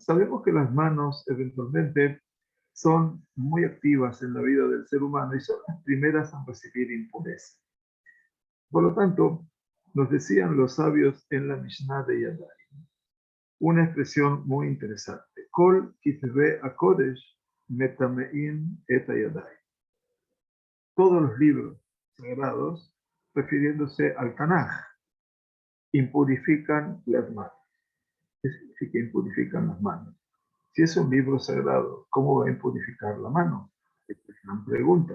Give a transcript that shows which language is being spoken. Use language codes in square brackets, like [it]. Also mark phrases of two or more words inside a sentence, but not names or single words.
[es] Sabemos que las manos eventualmente son muy activas en la vida del ser humano y son las primeras a recibir impureza. Por lo tanto, nos decían los sabios en la Mishnah de Yadayim una expresión muy interesante. [he] כל כתבי הקודש מטמאין את הידיים. [es] Todos los libros sagrados, refiriéndose al Tanaj, impurifican las manos. ¿Qué significa impurifican las manos? Si es un libro sagrado, ¿cómo va a impurificar la mano? Esta es una pregunta.